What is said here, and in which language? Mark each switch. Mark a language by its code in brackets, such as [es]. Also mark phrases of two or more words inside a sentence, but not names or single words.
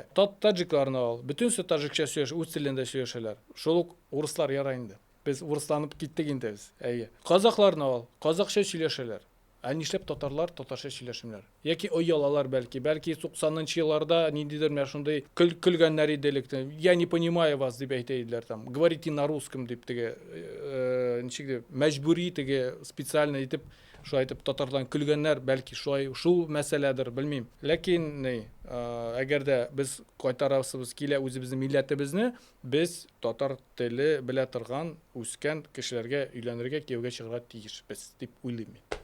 [tt] Таҗикларны ал, бөтенсе таҗикча сөйләшә, үз телендә сөйләшәләр. Шул ук урыслар ярай инде. Без урысланып киттек инде без. Әйе. Казакларны ал, казакча сөйләшәләр. Нишләп татарлар татарча сөйләшмиләр? Яки оялалар бәлки 90-нчы елларда ниндидер менә шундый көлгәннәр иделек. [ru] Я не понимаю вас [tt] дип әйтә иделәр [ru] там. Говорите на русском [tt] дип ничек дип мәҗбүри специально итеп шулай итеп татардан көлгәннәр бәлки шул мәсьәләдер, белмим. Ләкин әгәр дә без кайтарасыбыз килә үзебезнең милләтебезне, без татар теле белә торган үскән кешеләргә өйләнергә, кияүгә чыгарга тиешбез дип уйлыйм мин.